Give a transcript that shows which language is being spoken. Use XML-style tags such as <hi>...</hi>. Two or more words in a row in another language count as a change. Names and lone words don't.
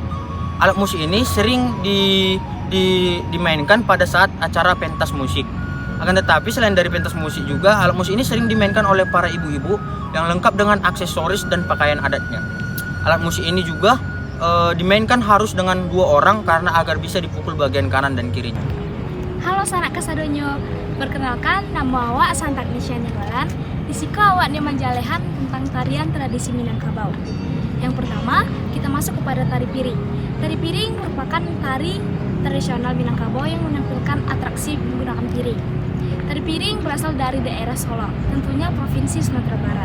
<id>Alat musik ini sering dimainkan pada saat acara pentas musik. Akan tetapi selain dari pentas musik juga, alat musik ini sering dimainkan oleh para ibu-ibu yang lengkap dengan aksesoris dan pakaian adatnya. Alat musik ini juga dimainkan harus dengan 2 orang karena agar bisa dipukul bagian kanan dan kirinya.</id> <min>Halo sanak kasadonyo, perkenalkan nama awak Santa Agnesia Ninggolan. Disiko awak ni menjalehan tentang tarian tradisi Minangkabau.</min> <id>Yang pertama, kita masuk kepada tari piring. Tari piring merupakan tari tradisional Minangkabau yang menampilkan atraksi menggunakan piring. Tari piring berasal dari daerah Solo, tentunya Provinsi Sumatera Barat.</id>